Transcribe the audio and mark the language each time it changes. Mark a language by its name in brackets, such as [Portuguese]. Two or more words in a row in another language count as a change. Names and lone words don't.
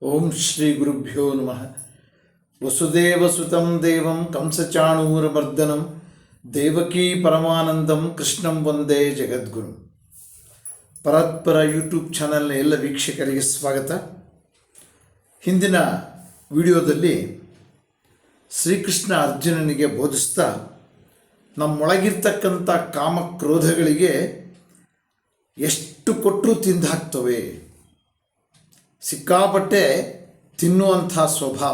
[Sanskrit] ಶ್ರೀ ಗುರುಭ್ಯೋ ನಮಃ. ವಸುದೇವಸುತಂ ದೇವಂ ಕಂಸಚಾಣೂರಮರ್ದನಂ ದೇವಕೀ ಪರಮಾನಂದಂ ಕೃಷ್ಣಂ ವಂದೇ ಜಗದ್ಗುರು. [Kannada] ಪರತ್ಪರ ಯೂಟ್ಯೂಬ್ ಚಾನಲ್ನ ಎಲ್ಲ ವೀಕ್ಷಕರಿಗೆ ಸ್ವಾಗತ. ಹಿಂದಿನ ವಿಡಿಯೋದಲ್ಲಿ ಶ್ರೀಕೃಷ್ಣ ಅರ್ಜುನನಿಗೆ ಬೋಧಿಸ್ತಾ ನಮ್ಮೊಳಗಿರ್ತಕ್ಕಂಥ ಕಾಮಕ್ರೋಧಗಳಿಗೆ ಎಷ್ಟು ಕೊಟ್ಟರೂ ತಿಂದು ಹಾಕ್ತವೆ, ಸಿಕ್ಕಾಪಟ್ಟೆ ತಿನ್ನುವಂಥ ಸ್ವಭಾವ.